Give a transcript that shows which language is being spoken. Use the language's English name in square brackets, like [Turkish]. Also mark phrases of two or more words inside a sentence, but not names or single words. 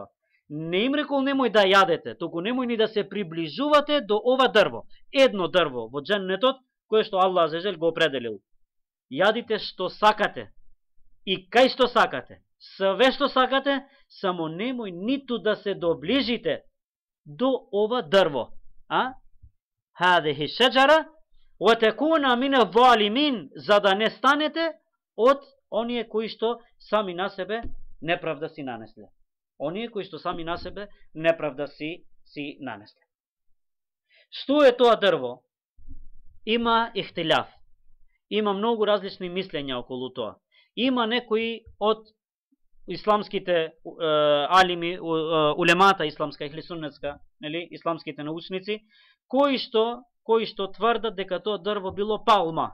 [Macedonian] Не им рекол немој да јадете, туку немој ни да се приближувате до ова дрво. Едно дрво во џеннетот кое што Аллах азза го определил. Јадите што сакате и кај што сакате. Све што сакате, само немој ниту да се доближите до ова дрво. [Arabic] هذه الشجرة وتكونا من الظالمين, [Macedonian] за да не станете од оние кои што сами на себе неправда си нанесле. Оние кои што сами на себе неправда си нанесле. Што е тоа дрво? Има ихтилаф. Има многу различни мислења околу тоа. Има некои од исламските алими, улемата исламска или суннетска, нели, исламските научници, кои што тврдат дека тоа дрво било палма.